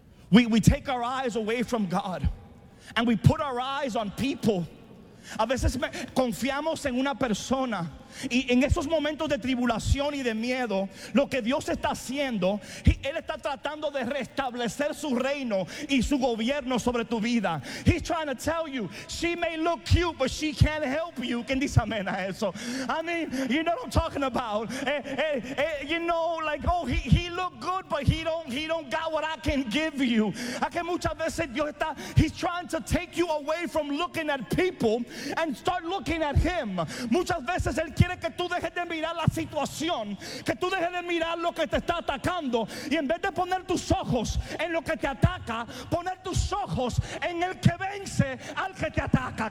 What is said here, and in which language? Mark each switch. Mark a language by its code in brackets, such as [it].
[en] We take our eyes away from God and we put our eyes on people. [es] A veces confiamos en una persona. Y en esos momentos de tribulación y de miedo, lo que Dios está haciendo, Él está tratando de restablecer su reino y su gobierno sobre tu vida. [en] He's trying to tell you, she may look cute, but she can't help you. [es] ¿Quién dice amén a eso? [en] I mean, you know what I'm talking about. You know, like, oh, he looked good, but he don't got what I can give you. [es] A que muchas veces Dios está, [en] he's trying to take you away from looking at people and start looking at him. [es] Muchas veces Él quiere que tú dejes de mirar la situación, que tú dejes de mirar lo que te está atacando, y en vez de poner tus ojos en lo que te ataca, poner tus ojos en el que vence al que te ataca.